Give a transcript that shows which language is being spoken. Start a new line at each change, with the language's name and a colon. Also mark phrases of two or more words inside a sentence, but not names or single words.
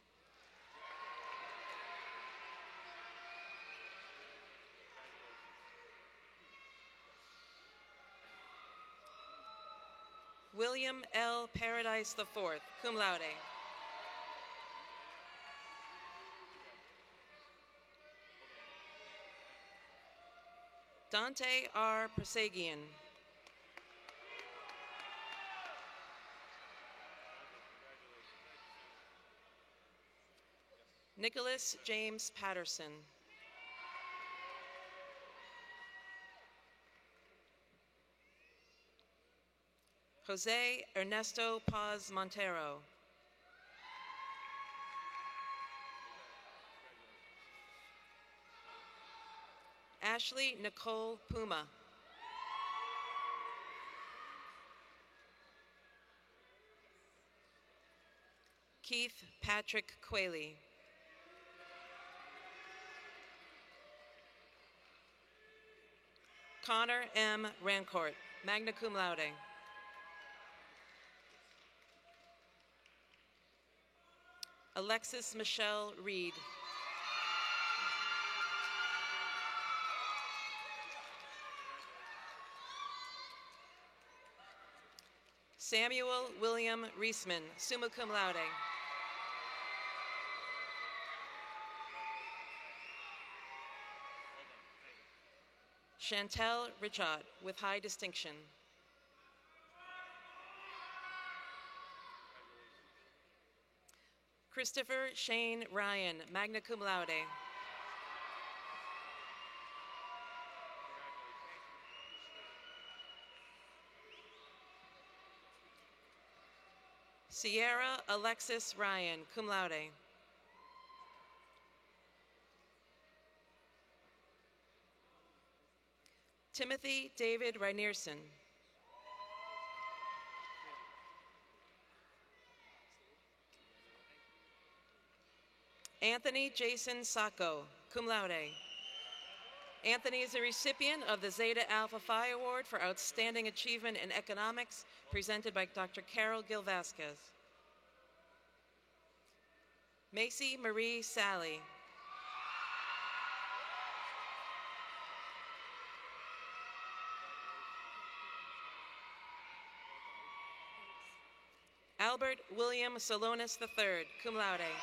English: William L. Paradise IV,
Latin: cum laude.
English: Dante R. Persegian. Nicholas James Patterson. Jose Ernesto Paz Montero. Ashley Nicole Puma. Keith Patrick Quayle. Connor M. Rancourt,
Latin: magna cum laude.
English: Alexis Michelle Reed. Samuel William Reisman,
Latin: summa cum laude.
English: Chantel Richard, with high distinction. Christopher Shane Ryan,
Latin: magna cum laude.
English: Sierra Alexis Ryan,
Latin: cum laude.
English: Timothy David Reinierson. Anthony Jason Sacco,
Latin: cum laude.
English: Anthony is a recipient of the Zeta Alpha Phi Award for Outstanding Achievement in Economics, presented by Dr. Carol Gil Vasquez. Macy Marie Sally. Albert William Salonis III,
Latin: cum laude.